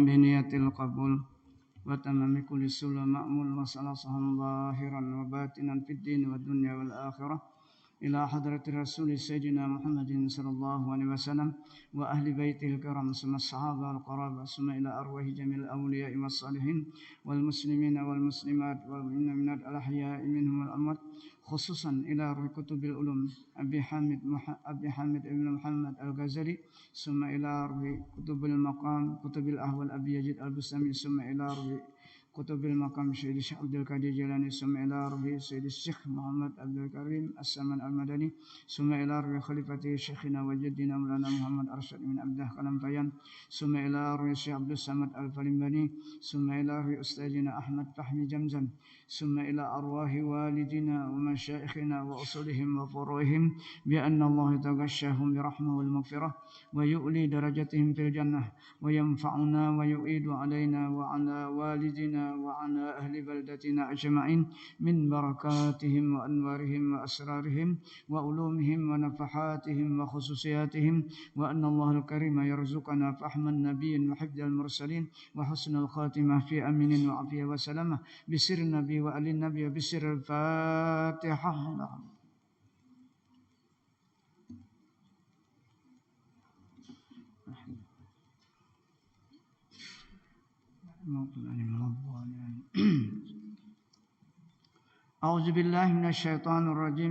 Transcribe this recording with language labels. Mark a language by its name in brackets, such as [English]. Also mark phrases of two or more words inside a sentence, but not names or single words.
[Arabic] بنية القبول وتمام كل صلح معمول وثلاثهم ظاهرا وباطنا في الدين والدنيا والآخرة إلى حضرة الرسول سيدنا محمد صلى الله عليه وسلم وأهل بيته الكرام ثم الصحابة القرابة ثم إلى أرواح جميع الأولياء والصالحين والمسلمين والمسلمات والمؤمنات ال الأحياء منهم والأموات خصوصا إلى روح قطب العلوم أبي حامد ابن محمد الغزالي ثم إلى روح قطب المقام قطب الأحوال أبي يزيد البسطامي ثم إلى روح قطب المقام شيخ شيخ عبد القادر الجيلاني ثم إلى روح شيخ شيخ محمد عبد الكريم السمان المدني ثم إلى روح خليفة شيخنا وجدنا مولانا محمد أرشد بن عبده كلمفاين ثم إلى روح شيخ عبد الصمد الفلمباني ثم إلى روح أستاذنا أحمد فهمي زمزم ثم إلى أرواح والدينا ومشايخنا وأصولهم وفروعهم بأن الله يتغشاهم بالرحمة والمغفرة ويعلي درجاتهم في الجنة وينفعنا ويعيد علينا وعلى والدينا وعلى أهل بلدتنا أجمعين من بركاتهم وأنوارهم وأسرارهم وعلومهم ونفحاتهم وخصوصياتهم وأن الله الكريم يرزقنا فهم النبيين وحفظ المرسلين وحسن الخاتمة في أمن وعافية وسلامة بسر النبي وآل النبي وبسر الفاتحة. أعوذ بالله من الشيطان الرجيم.